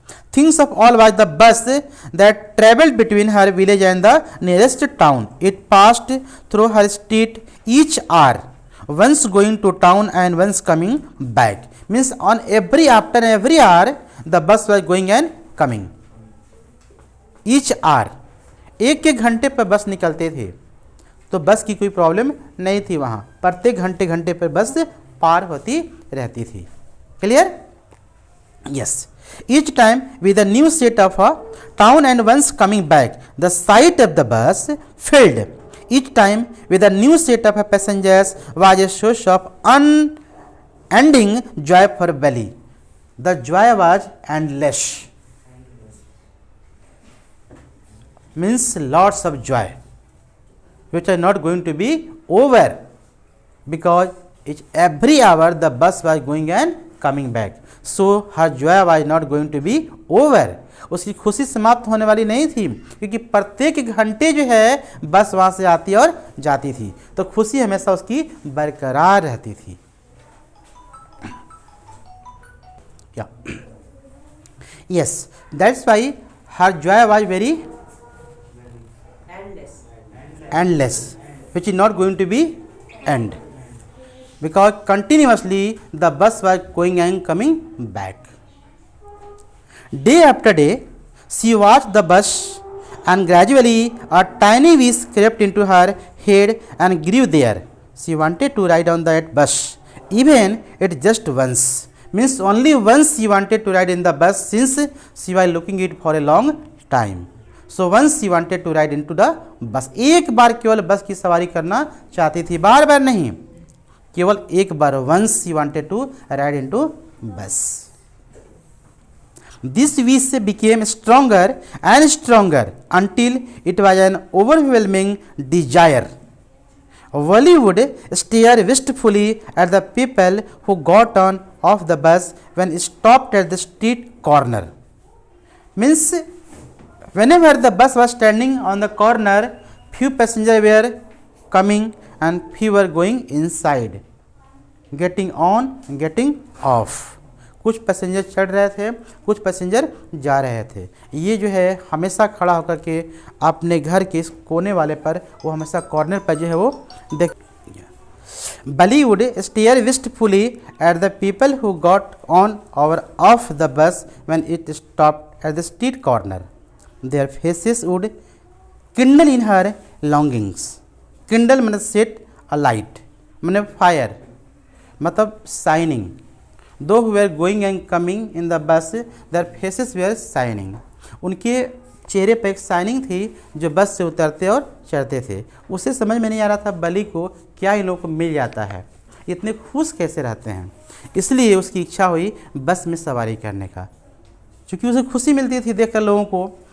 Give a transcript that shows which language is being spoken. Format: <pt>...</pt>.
<en>Things of all was the bus that travelled between her village and the nearest town. It passed through her street each hour, once going to town and once coming back. Means on after every hour the bus was going and coming. Each hour,</en> <hi>एक घंटे पर बस निकलते थे, तो बस की कोई प्रॉब्लम नहीं थी वहाँ, प्रत्येक घंटे पर बस पार होती रहती थी.</hi> <en>Clear? Yes. Each time with a new set of a town and once coming back, the sight of the bus filled. Each time with a new set of passengers was a source of unending joy for Belly. The joy was endless. Means lots of joy, which are not going to be over, because every hour the bus was going and coming back. So her joy was not going to be over.</en> <hi>उसकी खुशी समाप्त होने वाली नहीं थी, क्योंकि प्रत्येक घंटे जो है बस वहाँ से आती और जाती थी, तो खुशी हमेशा उसकी बरकरार रहती थी.</hi> <en>Yes, that's why her joy was very endless, which is not going to be end, because continuously the bus was going and coming back. Day after day she watched the bus, and gradually a tiny wish crept into her head and grew there. She wanted to ride on that bus, even it just once. Means only once she wanted to ride in the bus, since she was looking it for a long time. So once she wanted to ride into the bus.</en> <hi>एक बार केवल बस की सवारी करना चाहती थी, बार बार नहीं, केवल एक बार.</hi> <en>once she wanted to ride into bus. This wish became stronger and stronger until it was an overwhelming desire. Wally would stare wistfully at the people who got on off the bus when it stopped at the street corner. Means whenever the bus was standing on the corner, few passengers were coming and few were going inside, getting on and getting off.</en> <hi>कुछ passenger चढ़ रहे थे, कुछ passenger जा रहे थे. ये जो है हमेशा खड़ा होकर के अपने घर के कोने वाले पर, वो हमेशा कॉर्नर पर जो है वो देख.</hi> <en>Bali would stare wistfully at the people who got on or off the bus when it stopped at the street corner. Their faces would kindle in her longings. Kindle means set alight, means fire, मतलब shining. Those who were going and coming in the bus, their faces were shining.</en> <hi>उनके चेहरे पर एक shining थी जो बस से उतरते और चढ़ते थे. उसे समझ में नहीं आ रहा था बली को क्या इन लोगों को मिल जाता है, इतने खुश कैसे रहते हैं. इसलिए उसकी इच्छा हुई बस में सवारी करने का, क्योंकि उसे खुशी मिलती थी देखकर लोगों को.</hi>